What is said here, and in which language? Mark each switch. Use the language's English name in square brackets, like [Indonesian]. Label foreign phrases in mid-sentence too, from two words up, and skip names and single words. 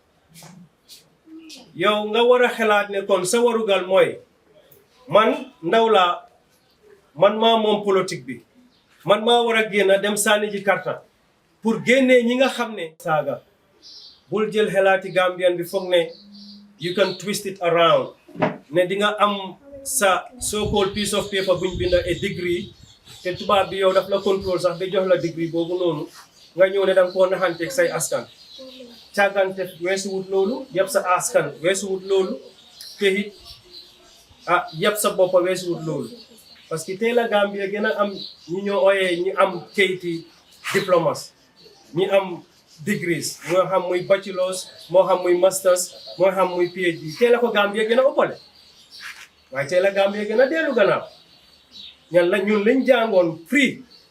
[Wolof] yow nga war a xalaat ne kon sa warugal mooy man ndaw laa man maa moom politique bi man maa war a génn dem sànni ji karta pour génnee ñi nga xam ne saaga bul jël xelaati Gambian bi foog ne [English] you can twist it around [Wolof] ne di nga am sa [English] so-called piece of paper [Wolof] buñ binda a degree te tubaab bi yow daf la contrôle sax ba jox la degree boobu noonu nga ñëw ne danga koo naxanteeg say askan càggante weesu wut loolu yëpp sa askan weesu wut loolu te it yëpp sa boppa weesu wut loolu [French] parce que [Wolof] tey la Gambia gën a am ñi ñoo ooyee ñi am kayiti diplomas ñi am degrees moo xam muy bachelors moo xam muy masters moo xam muy PhD tey la ko Gambia gën a ëppale waaye tey la Gambia gën a dellu gannaaw ñan la ñun lañ jàngoon free